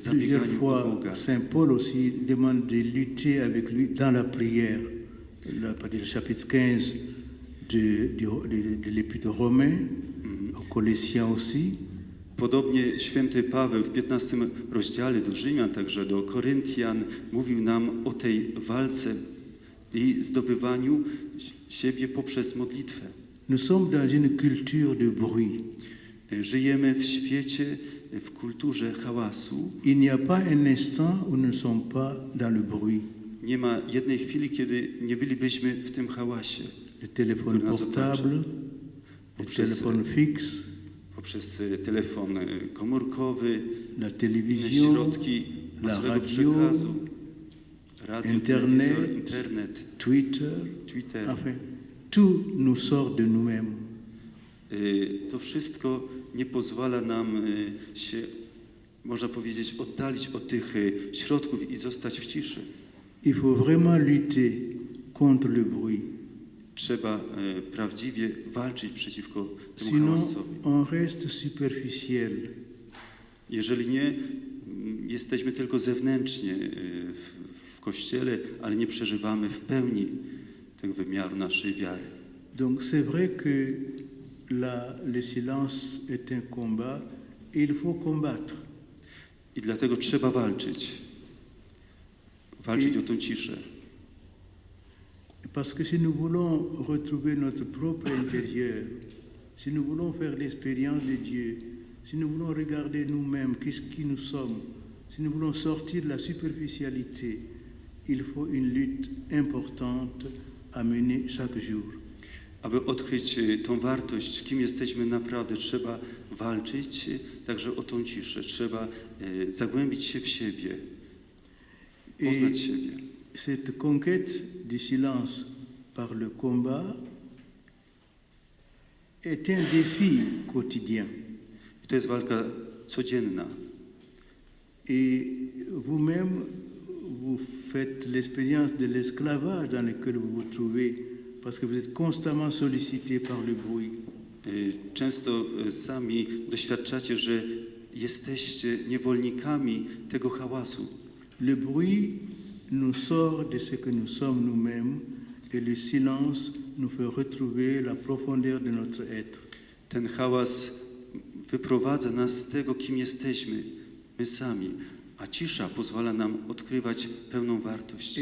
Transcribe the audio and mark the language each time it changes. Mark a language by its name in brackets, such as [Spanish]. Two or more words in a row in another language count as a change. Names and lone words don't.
[French] Plusieurs [Polish] zabieganiem o [French] fois, [Polish] Boga. [French] Saint Paul aussi demande de lutter avec lui dans la prière. Le chapitre 15 de l'Épître aux Romains, aux Colossiens aussi. [Polish] Podobnie święty Paweł w 15 rozdziale do Rzymian, także do Koryntian, mówił nam o tej walce i zdobywaniu siebie poprzez modlitwę. [French] Nous sommes dans une culture de bruit. [Polish] Żyjemy w świecie, w kulturze hałasu. [French] Il n'y a pas un instant où nous ne sommes pas dans le bruit. [Polish] Nie ma jednej chwili, kiedy nie bylibyśmy w tym hałasie. [French] Le téléphone portable, le téléphone fixe, [Polish] poprzez telefon komórkowy, [French] la [Polish] inne [French] télévision, [Polish] środki [French] la [Polish] masowego [French] radio, [Polish] przekazu, radio, [French] Internet, [Polish] telewizor, internet, [French] Twitter, [Polish] Twitter. [French] enfin, tout nous sort de nous-mêmes. [Polish] To wszystko nie pozwala nam się, można powiedzieć, oddalić od tych środków i zostać w ciszy. [French] Il faut vraiment lutter contre le bruit. [Polish] Trzeba prawdziwie walczyć przeciwko temu [French] Sinon, [Polish] hałasowi. [French] on reste superficiel. [Polish] Jeżeli nie, jesteśmy tylko zewnętrznie w Kościele, ale nie przeżywamy w pełni tego wymiaru naszej wiary. [French] Donc c'est vrai que le silence est un combat et il faut combattre. [Polish] I dlatego trzeba walczyć. Walczyć o tę ciszę. [French] Parce que si nous voulons retrouver notre propre intérieur, si nous voulons faire l'expérience de Dieu, si nous voulons regarder nous-mêmes, qui nous sommes, si nous voulons sortir de la superficialité, il faut une lutte importante à mener chaque jour. [Polish] Aby odkryć tą wartość, kim jesteśmy naprawdę, trzeba walczyć także o tą ciszę. Trzeba zagłębić się w siebie, poznać siebie. [French] Cette conquête du silence par le combat est un défi quotidien. [Polish] I to jest walka codzienna. [French] Et vous-même, vous faites l'expérience de l'esclavage dans lequel vous vous trouvez, parce que vous êtes constamment sollicité par le bruit. [Polish] Często sami doświadczacie, że jesteście niewolnikami tego hałasu. [French] Le bruit nous sort de ce que nous sommes nous-mêmes et le silence nous fait retrouver la profondeur de notre être. [Polish] Ten hałas wyprowadza nas z tego, kim jesteśmy, my sami, a cisza pozwala nam odkrywać pełną wartość.